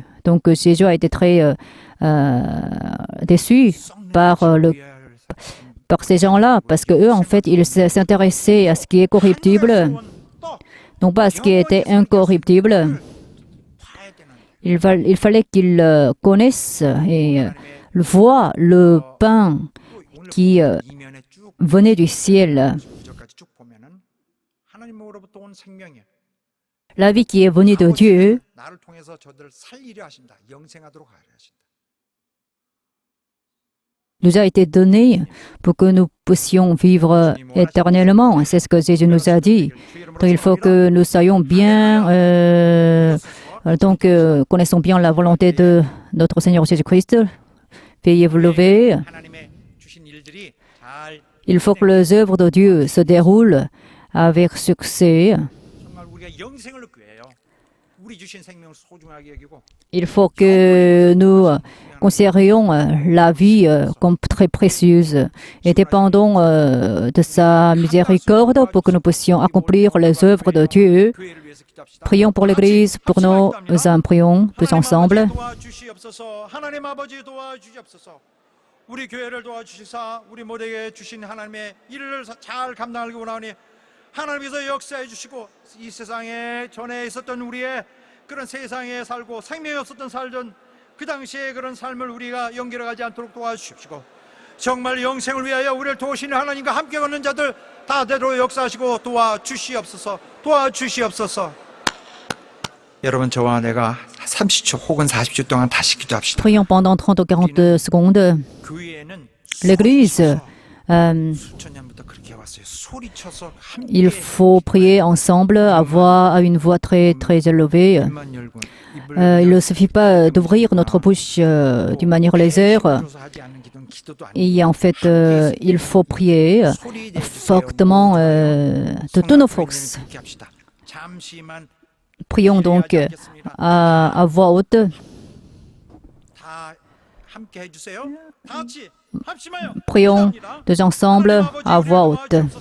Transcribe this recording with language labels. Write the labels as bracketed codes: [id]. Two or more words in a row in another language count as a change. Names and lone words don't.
[fr] Donc Jésus a été très déçu par ces gens-là, parce que eux, en fait, ils s'intéressaient à ce qui est corruptible, non pas à ce qui était incorruptible. Il fallait qu'ils connaissent et voient le pain qui [ko] 이면에 쭉 [fr] venait du ciel, [ko] 구절까지 쭉 보면은 하나님으로부터 온 생명이야. [fr] la vie qui est venue de Dieu. [ko] 나를 통해서 저들을 살리려 하신다. 영생하도록 하려 하신다. [fr] Nous a été donné pour que nous puissions vivre éternellement. C'est ce que Jésus nous a dit. Donc, il faut que nous soyons bien, connaissons bien la volonté de notre Seigneur Jésus-Christ. Veuillez vous lever. [ko] 하나님의 주신 일들이 잘 [fr] Il faut que les œuvres de Dieu se déroulent avec succès. [ko] 정말 우리가 영생을 얻기 위해요. 우리 주신 생명을 소중하게 여기고 [fr] Il faut que nous considérions la vie comme très précieuse et dépendons de sa miséricorde pour que nous puissions accomplir les œuvres de Dieu. [ko] 교회를 위해서 기도합시다. [fr] Prions pour l'Église, pour nos âmes, prions tous ensemble. [ko] 도와주시옵소서. 하나님 아버지 도와주시옵소서. 우리 교회를 도와주시사 우리 모두에게 주신 하나님의 일을 잘 감당하기 원하오니 하나님께서 역사해 주시고 이 세상에 전에 있었던 우리의 그런 세상에 살고 생명이 없었던 살던 그 당시에 그런 삶을 우리가 연결하지 않도록 도와주십시오. 정말 영생을 위하여 우리를 도우시는 하나님과 함께 걷는 자들 다 되도록 역사하시고 도와주시옵소서. 도와주시옵소서. 여러분 저와 내가 30초 혹은 40초 동안 다시 기도합시다. [fr] Prions pendant 30 ou 40 secondes. [ko] 교회에는 [fr] L'Église [ko] 수천 년부터 그렇게 해왔어요. 소리쳐서 [fr] Il [ko] 함께 [fr] faut prier ensemble, à une voix très, très élevée. [ko] 입만 열고 [fr] Il ne suffit pas d'ouvrir notre bouche d'une manière légère. [ko] 힘줘서 하지 않는 기도는 기도도 아니고 [fr] Et en fait, il faut prier [ko] 소리 내주세요. [fr] fortement de toutes nos forces. [ko] 그렇게 합시다. 잠시만 [fr] Prions donc à voix haute. [ko] 다 함께 해주세요. 다 같이 합심하여 [fr] Prions [ko] 기도합니다. [fr] tous ensemble à voix haute.